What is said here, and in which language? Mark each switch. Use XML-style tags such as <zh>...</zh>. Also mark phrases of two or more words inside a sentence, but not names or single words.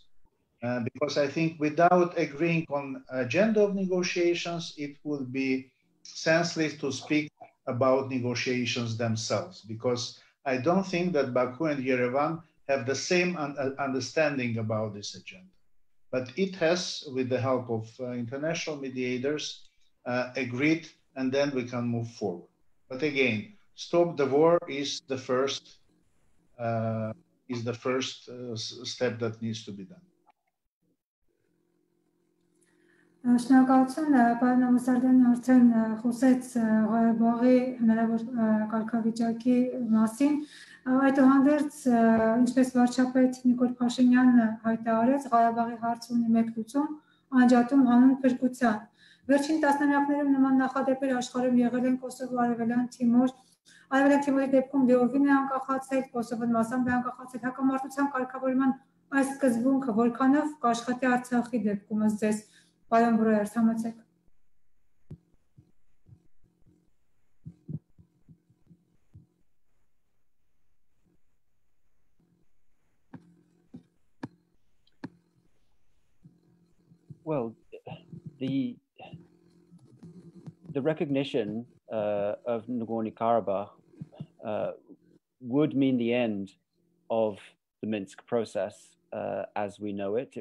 <en>Because I think without agreeing on agenda of negotiations, it would be senseless to speak about negotiations themselves, because I don't think that Baku and Yerevan have the same understanding about this agenda. But it has, with the help of international mediators, agreed, and then we can move forward. But again, stop the war is the first step that needs to be done.</en> <hy>Շնորհակալություն, պարոն Ամսարդյանն արդեն խոսեց Ղարաբաղի հնարավոր կարգավիճակի մասին։ Այդուհանդերձ, ինչպես վարչապետ Նիկոլ Փաշինյանը հայտարարեց, Ղարաբաղի հարցը ունի մեկ լուծում, անջատում հանուն փրկության։ Վերջին տասնամյակներում նման նախադեպեր աշխարհում եղել են Կոսովո, Արևելյան Թիմորի դեպքում լիովին է անկախացել, Կոսովոն մասամբ է անկախացել, հակամարտության կարգավորման այս սկզբունքը որքանով կաշխատի Արցախի դեպքում ըստ ձեզ, պարոն Բրոյեր, համեցեք։</hy> <en>Well, the recognition of Nagorno-Karabakh would mean the end of the Minsk process as we know it.</en>